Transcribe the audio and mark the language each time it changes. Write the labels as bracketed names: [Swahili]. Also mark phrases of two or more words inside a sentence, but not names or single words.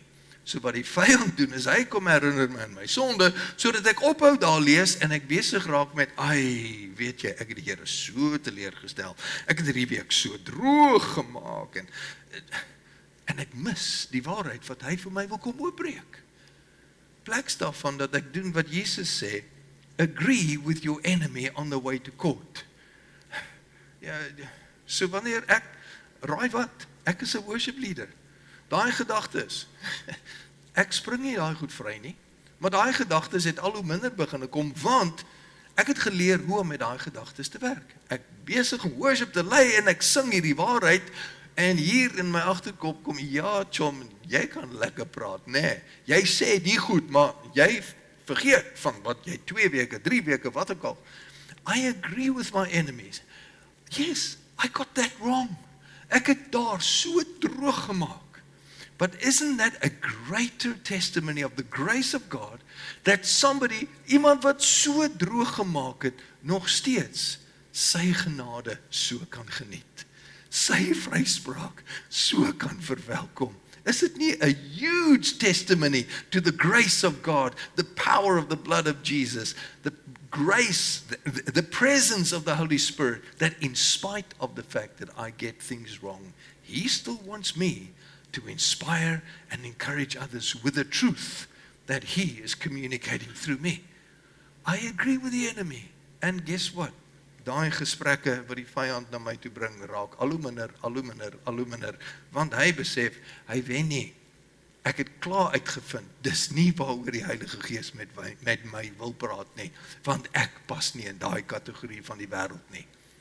[Afrikaans] So wat die vyand doen is hy kom herinner my aan my sonde, sodat ek ophou daar lees en ek besig raak met, weet jy, ek het die Here so teleurgestel. Ek het hierdie week so droog gemaak en ek mis die waarheid wat hy vir my wil kom oopbreek. Plek daarvan dat ek doen wat Jesus sê, [English] agree with your enemy on the way to court. [Afrikaans] Ja, so wanneer raai wat, ek is 'n [English] worship leader. [Afrikaans] Daai gedagtes, ek spring nie daai goed vry nie, maar daai gedagtes het al hoe minder begin kom, want ek het geleer hoe om met daai gedagtes te werk. Ek besig om worship te lei en ek sing hierdie waarheid, en hier in my agterkop kom, ja, chom, jy kan lekker praat, nee, jy sê die goed, maar jy vergeet van wat jy 2 weke, 3 weke, wat ook al. [English] I agree with my enemies. Yes, I got that wrong. [Afrikaans] Ek het daar so droog gemaak. [English] But isn't that a greater testimony of the grace of God, that [Afrikaans] iemand wat so droog gemaak het, nog steeds sy genade so kan geniet. Sy vryspraak so kan verwelkom. Is dit nie [English] a huge testimony to the grace of God, the power of the blood of Jesus, the grace, the presence of the Holy Spirit, that in spite of the fact that I get things wrong, He still wants me to inspire and encourage others with the truth that He is communicating through me. I agree with the enemy. And guess what? [Afrikaans] Daai gesprekke wat die vyand na my toe bring, raak al hoe minder, want hy besef, hy wen nie. Ek het klaar uitgevind, dis nie waaroor die Heilige Gees met my wil praat nie, want ek pas nie in daai kategorie van die wêreld nie.